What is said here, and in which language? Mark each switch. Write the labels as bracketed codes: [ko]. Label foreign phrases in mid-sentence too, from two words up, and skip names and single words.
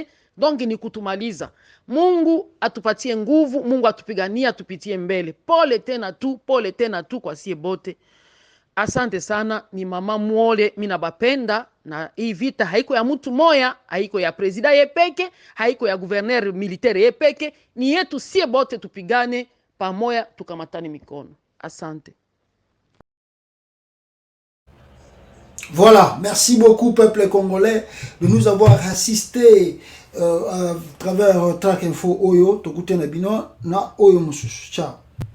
[sw] Donc ni kutumaliza. Mungu atupatie nguvu, Mungu atupigania, tupitie mbele. Pole tena tu kwa sie bote. Asante sana, ni mama Mwole, mina bapenda, na hii vita haiko ya mtu moya, haiko ya presida yepeke, haiko ya [fr] gouverneur militaire [sw] yepeke, ni yetu sie bote, tupigane pamoja, tukamatane mikono. Asante. [fr] Voilà, merci beaucoup peuple congolais de nous avoir assisté à travers Track Info Oyo, [ln] Tokute na bino na Oyo Mususu. [fr] Ciao.